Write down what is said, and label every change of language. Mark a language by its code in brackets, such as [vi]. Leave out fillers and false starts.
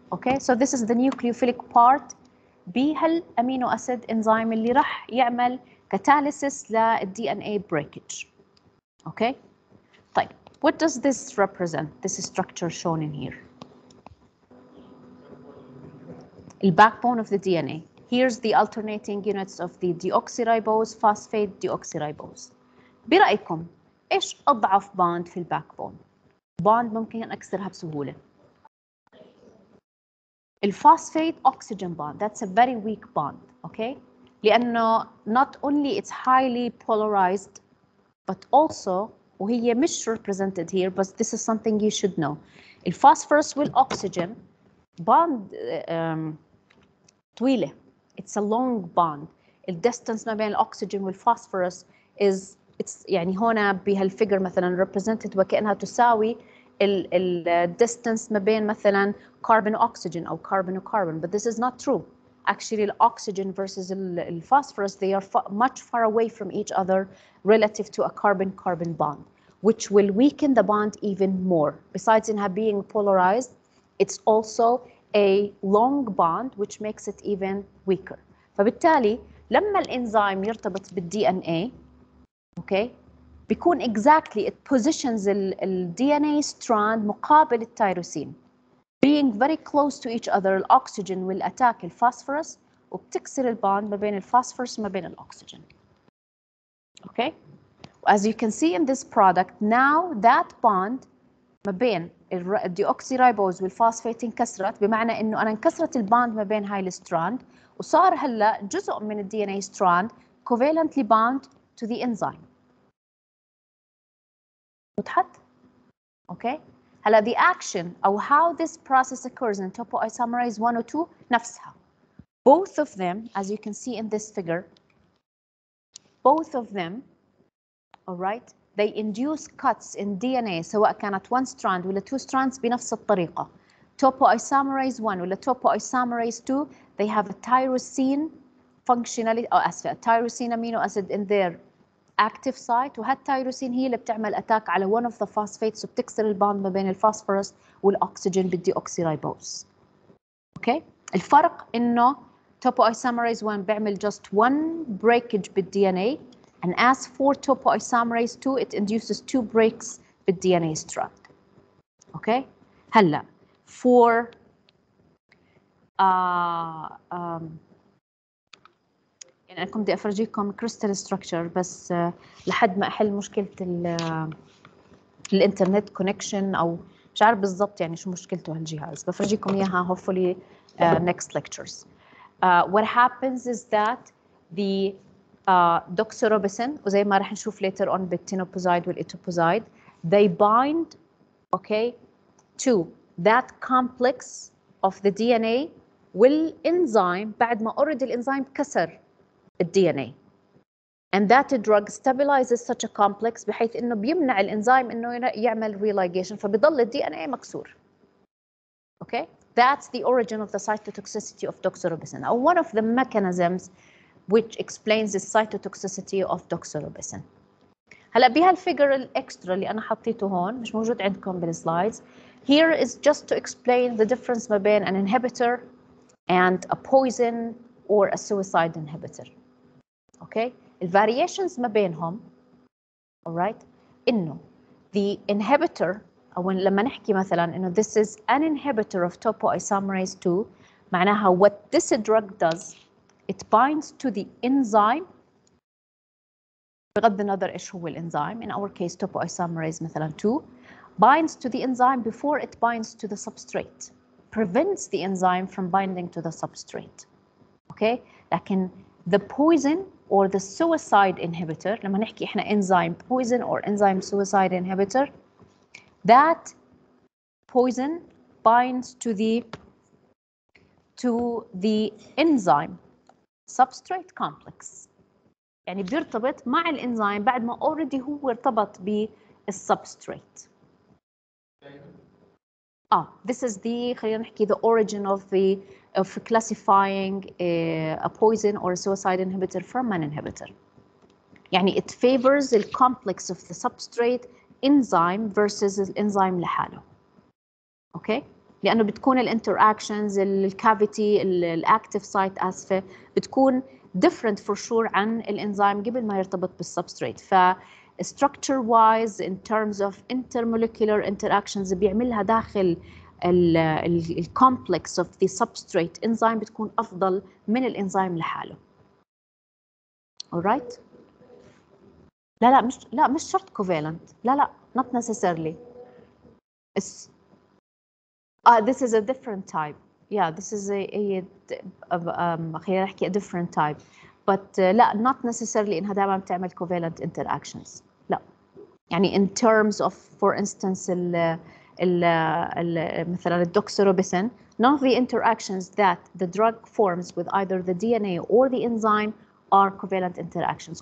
[en] Okay, so this is the nucleophilic part [ar] بهالامينو اسيد [en] enzyme [ar] اللي راح يعمل [en] catalysis للDNA breakage. Okay. [ar] طيب [en] What does this represent? This structure shown in here. The backbone of the DNA. Here's the alternating units of the deoxyribose, phosphate deoxyribose. [ar] برأيكم إيش أضعف باند في الباكبون؟ باند ممكن أكسرها بسهولة. [en] الفوسفate oxygen bond. That's a very weak bond. Okay? [ar] لأنه [en] not only it's highly polarized, but also [ar] وهي مش [en] represented here, but this is something you should know. [ar] الفوسفورس والأكسجين bond طويلة. [en] It's a long bond. [ar] الديستانس ما بين الأكسجين والفوسفورس it's يعني هنا بهالفيجر مثلا represented وكأنها تساوي الديستانس ما بين مثلا carbon oxygen أو carbon carbon, [en] but this is not true. Actually, the oxygen versus the phosphorus, they are much far away from each other relative to a carbon-carbon bond, which will weaken the bond even more. Besides in being polarized, it's also a long bond, which makes it even weaker. [ar] فبالتالي لما الإنزيم يرتبط بالDNA, okay, بيكون [en] exactly it positions the DNA strand [ar] مقابل التيروسين. [en] Being very close to each other, [ar] الأكسجين [en] will attack [ar] الفوسفورس وبتكسر الباند ما بين الفوسفورس وما بين الأكسجين. [en] Okay? As you can see in this product, now that bond [ar] ما بين الديوكسيرايبوز والفوسفات انكسرت، بمعنى إنه أنا انكسرت الباند ما بين هاي الستراند وصار هلا جزء من ال [en] DNA strand covalently bound to the enzyme. [ar] وضحت؟ [en] Okay? [ar] هلا [en] the action أو how this process occurs in topoisomerase 1 or 2 [ar] نفسها. [en] Both of them, as you can see in this figure, both of them, all right, they induce cuts in DNA [ar] سواء كانت [en] one strand ولا two strands [ar] بنفس الطريقة. [en] Topoisomerase 1 ولا topoisomerase 2, they have a tyrosine functionality, [ar] أو أسفة, [en] tyrosine amino acid in their active site, [ar] وهالتيروسين هي اللي بتعمل اتاك على [en] one of the phosphates [ar] وبتكسر الباند ما بين الفوسفورس والاكسجين بالديوكسيرايبوز. اوكي؟ الفرق انه [en] topoisomerase 1 بيعمل just one breakage بالDNA, and as for topoisomerase 2 it induces two breaks بالDNA strand. [ar] اوكي؟ هلا for يعني أنا كنت بدي أفرجيكم كريستال ستراكشر بس لحد ما أحل مشكلة الإنترنت كونكشن أو مش عارف بالضبط يعني شو مشكلته هالجهاز. بفرجيكم إياها [en] hopefully next lectures. What happens is that the doxorubicin [ar] وزي ما رح نشوف [en] later on بالتينوبوزايد والإيتوبوزايد, they bind, okay, to that complex of the DNA [ar] والإنزيم بعد ما [en] already [ar] الإنزيم كسر [en] DNA, and that drug stabilizes such a complex [ar] بحيث انه بيمنع الانزيم انه يعمل [en] religation [ar] فبيضل DNA مكسور. [en] Okay, that's the origin of the cytotoxicity of doxorubicin, or one of the mechanisms which explains the cytotoxicity of doxorubicin. [ar] هلا بهالفيجر الاكسترا اللي انا حطيته هون مش موجود عندكم بالسلايدز. [en] Here is just to explain the difference [ar] ما بين [en] an inhibitor and a poison or a suicide inhibitor. Okay, [ar] الفاريشنز ما بينهم, [en] alright, إنه the inhibitor [ar] أو لما نحكي مثلا إنه [en] this is an inhibitor of topoisomerase 2, معناها what this drug does, it binds to the enzyme [ar] بغض النظر إيش هو الإنزيم, [en] in our case topoisomerase مثلا 2, binds to the enzyme before it binds to the substrate, prevents the enzyme from binding to the substrate. Okay, لكن the poison or the suicide inhibitor, [ar] لما نحكي إحنا [en] enzyme poison or enzyme suicide inhibitor, that poison binds to the enzyme substrate complex. [ar] يعني بيرتبط مع الإنزيم بعد ما already هو ارتبط بالsubstrate. [en] This is the [ar] خلينا نحكي [en] the origin of classifying a poison or a suicide inhibitor from an inhibitor. يعني it favors the complex of the substrate enzyme versus [ar] الانزيم لحاله. [en] Okay? [ar] لأنه بتكون الانتراكشنز الكافيتي الاكتيف سايت آسفة بتكون [en] different for sure [ar] عن الانزيم قبل ما يرتبط بالسبستريت. ف [en] structure wise in terms of intermolecular interactions [ar] بيعملها داخل ال [en] complex of the substrate enzyme [ar] بتكون أفضل من الإنزيم لحاله. [en] alright. [ar] لا مش شرط covalent. [en] لا not necessarily. It's this is a different type. Yeah, this is [ar] خلينا نحكي [en] a different type. But لا not necessarily [ar] إنها دائما بتعمل [en] covalent interactions. [ar] لا. [en] يعني in terms of for instance [ar] مثلا [en] الدوكسيروبيسين, none of the interactions that the drug forms with either the DNA or the enzyme are covalent interactions.